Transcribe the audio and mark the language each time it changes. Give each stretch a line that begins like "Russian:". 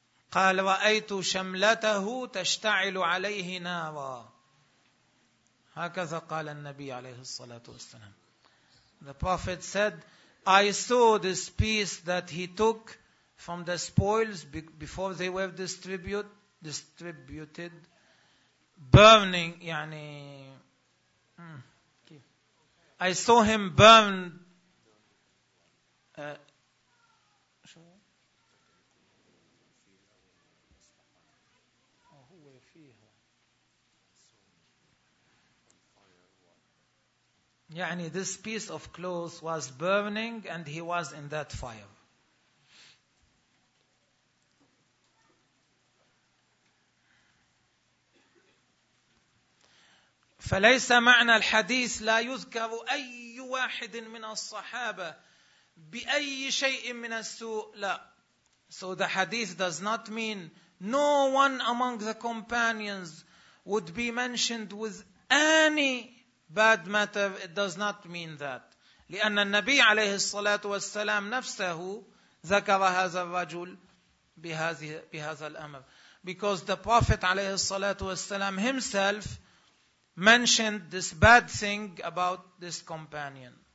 Arabic: قال رأيت شملته تشتعل عليه نارا، هكذا قال النبي عليه الصلاة والسلام.
English: The Prophet said, I saw this piece that he took from the spoils before they were distributed burning. يعني I saw him burn يعني this piece of clothes was burning and he was in that fire.
Arabic: فليس معنى الحديث لا يذكر أي واحد من الصحابة بأي شيء من السوء، لا.
English: So the hadith does not mean no one among the companions would be mentioned with any bad matter. It does not mean that.
Arabic: لأن النبي عليه الصلاة والسلام نفسه ذكر هذا الرجل بهذا الأمر.
English: Because the Prophet
Arabic: عليه الصلاة والسلام
English: himself mentioned this bad thing about this companion.